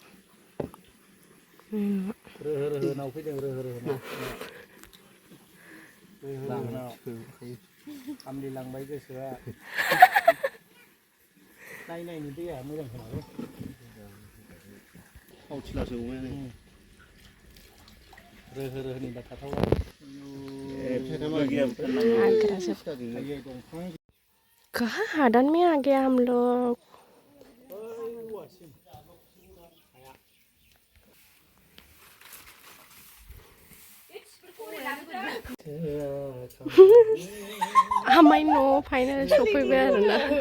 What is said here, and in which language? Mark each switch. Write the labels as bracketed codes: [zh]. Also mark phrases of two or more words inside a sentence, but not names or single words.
[brx] रोहोनाव फैदों रोहोनाव आमलि लांबाय गोसोआ नायनायनि दैया मोजां खोनालै आवथिलासो अमायानो रोहोनि थाथावा [hi] कहाँ हादान में आ गया हम लोग [brx] आमाइ न' फाइनाल सफैबाय आरोना